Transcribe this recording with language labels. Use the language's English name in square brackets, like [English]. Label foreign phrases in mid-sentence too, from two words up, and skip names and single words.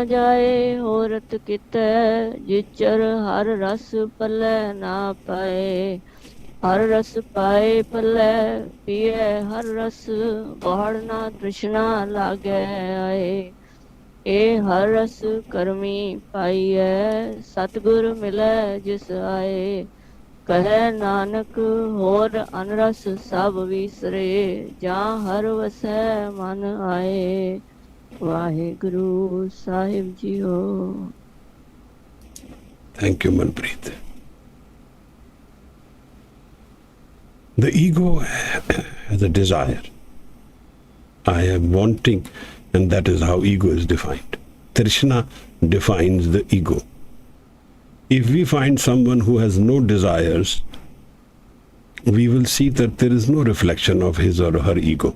[Punjabi] ਜਾਇ ਹੋਰਤ ਕਿਤੈ, ਜਿਚਰੁ ਹਰਿ ਰਸੁ ਪਲੈ ਨਾ ਪਾਇ, ਹਰਿ ਰਸੁ ਪਾਇਆ ਪਲੈ ਪੀਐ ਹਰਿ ਰਸੁ, ਬਹੁੜਿ ਨ ਤ੍ਰਿਸਨਾ ਲਾਗੈ ਆਇ, ਏਹੁ ਹਰਿ ਰਸੁ ਕਰਮੀ ਪਾਈਐ, ਸਤਿਗੁਰੁ ਮਿਲੈ ਜਿਸੁ ਆਇ, ਕਹੈ ਨਾਨਕੁ ਹੋਰਿ ਅਨਰਸ ਸਭਿ ਵੀਸਰੇ, ਜਾ ਹਰਿ ਵਸੈ ਮਨਿ ਆਇ। ਵਾਹਿਗੁਰੂ ਸਾਹਿਬ ਜੀਓ। [English] Thank you, Manpreet. The ego has a desire. I am wanting, and that is how ego is defined. Trishna defines the ego. If we find someone who has no desires, we will see that there is no reflection of his or her ego.